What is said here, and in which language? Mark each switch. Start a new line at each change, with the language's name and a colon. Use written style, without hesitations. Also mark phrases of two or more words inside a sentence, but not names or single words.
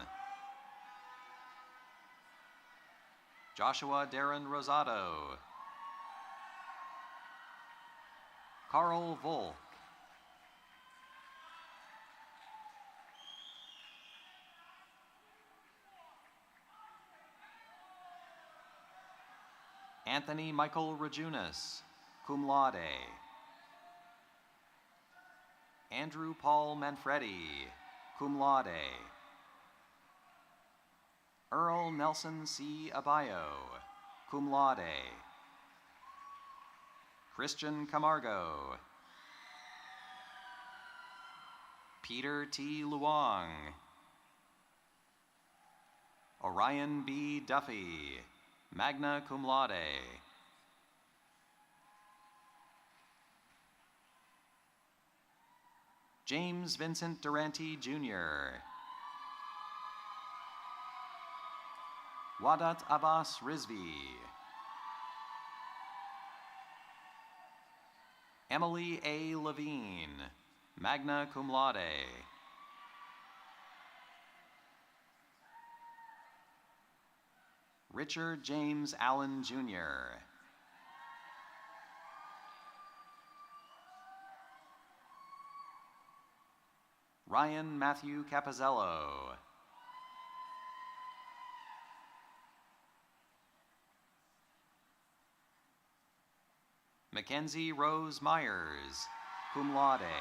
English: Joshua Darren Rosado. Carl Volk. Anthony Michael Rajunas, cum laude. Andrew Paul Manfredi, cum laude. Earl Nelson C. Abayo, cum laude. Christian Camargo. Peter T. Luong. Orion B. Duffy, magna cum laude. James Vincent Durante, Jr. Wadat Abbas Rizvi. Emily A. Levine, magna cum laude. Richard James Allen, Jr. Ryan Matthew Capizzello. Mackenzie Rose Myers, cum laude.